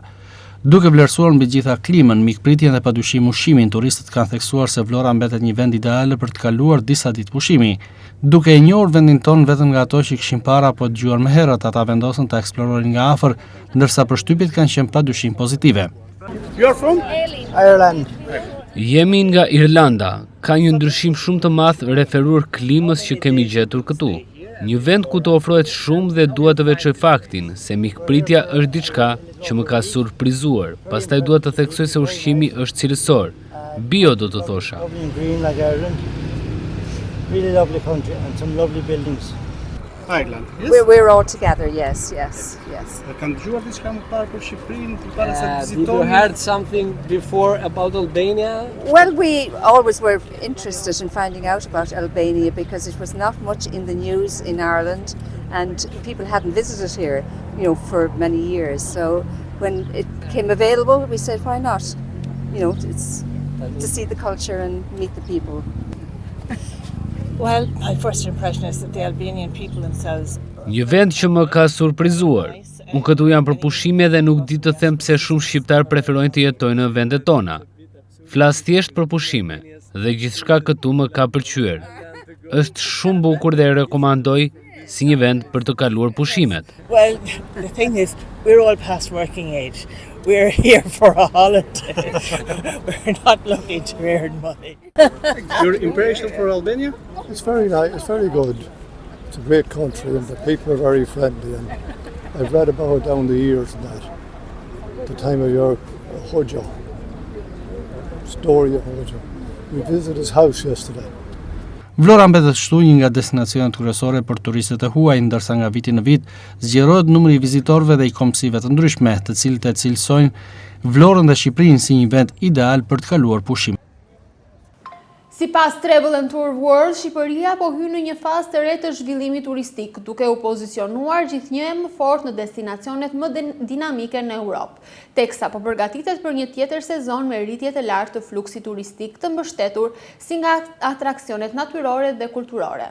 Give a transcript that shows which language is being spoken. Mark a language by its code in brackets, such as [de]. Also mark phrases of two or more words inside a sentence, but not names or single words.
[sq] Duke vlerësuar mbi gjitha klimën, mikpritjen dhe padyshim ushqimin, turistët kanë theksuar se Vlora mbetet një vend ideal për të kaluar disa ditë pushimi. Duke e njohur vendin ton vetëm nga ato që kishin para apo dëgjuar më herët, ata vendosën ta eksplorojnë nga afër, ndërsa përshtypjet kanë qenë padyshim pozitive. [en] You're from Ireland. [sq] Jemi nga Irlanda. Ka një ndryshim shumë të madh referuar klimës që kemi gjetur këtu. Një vend ku të ofrohet shumë dhe dua të veçoj faktin se mikpritja është diçka që më ka surprizuar. Pastaj dua të theksoj se ushqimi është cilësor. Bio do të thosha. [en] Really lovely country and some lovely buildings. Ireland. Yes? We're all together, yes. [sq] Kanë dëgjuar diçka më parë për Shqipërinë, përpara se të [en] Did you heard something before about Albania? Well, we always were interested in finding out about Albania because it was not much in the news in Ireland and people hadn't visited here, for many years. So when it came available, we said, why not? It's to see the culture and meet the people. Well, my first impression is that the Albanian people themselves. [sq] Një vend që më ka surprizuar. Unë këtu jam për pushime dhe nuk di të them pse shumë shqiptar preferojnë të jetojnë në vendet tona. Flas thjesht për pushime dhe gjithçka këtu më ka pëlqyer. Është shumë bukur dhe e rekomandoj si një vend për të kaluar pushimet. [en] Well, the thing is, we're all past working age. We're here for a holiday. We're not looking to earn money. Your impression for Albania? It's very nice, it's very good. It's a great country and the people are very friendly and I've read about down the years and that. The time of your Hoxha, story of Hoxha. We visited his house yesterday. [sq] Vlora mbetet kështu një nga destinacionet kryesore për turistët e huaj, ndërsa nga viti në vit zgjerohet numri i vizitorëve dhe i kombësive të ndryshme, të cilët e cilësojnë Vlorën dhe Shqipërinë si një vend ideal për të kaluar pushim. Sipas [en] Travel and Tour World, [sq] Shqipëria po hyn në një fazë të re të zhvillimit turistik, duke u pozicionuar gjithnjë më fort në destinacionet më dinamike në Europë, teksa po përgatitet për një tjetër sezon me rritje të lartë të fluksit turistik të mbështetur si nga atraksionet natyrore dhe kulturore.